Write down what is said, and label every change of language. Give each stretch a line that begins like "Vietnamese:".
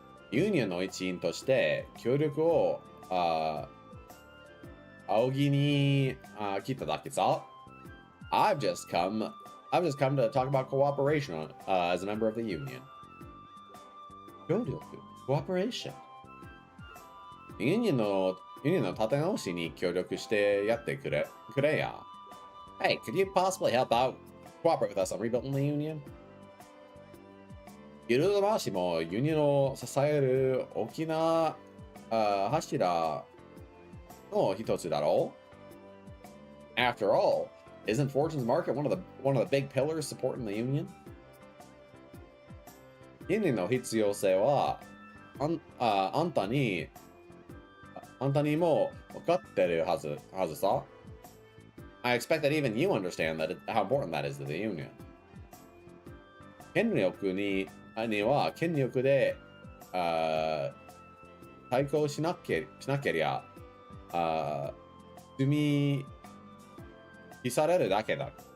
Japanese: ユニオンの一員として協力を仰ぎに来ただけさ。
English: I've just come to talk about cooperation as a member of the union.
Japanese: 協力
English: cooperation
Japanese: ユニオンの立て直しに協力してやってくれや。
English: Hey, could you possibly cooperate with us on rebuilding the union?
Japanese: ギルド回しもユニオンを支える大きな柱の一つだろう
English: After all, isn't Fortune's Market one of the big pillars supporting the union?
Japanese: ユニオンの必要性はあんたにも分かってるはずさ。
English: I expect that even you understand how important that is to the union.
Japanese: 権力には権力で対抗しなけりゃ積み消されるだけだ。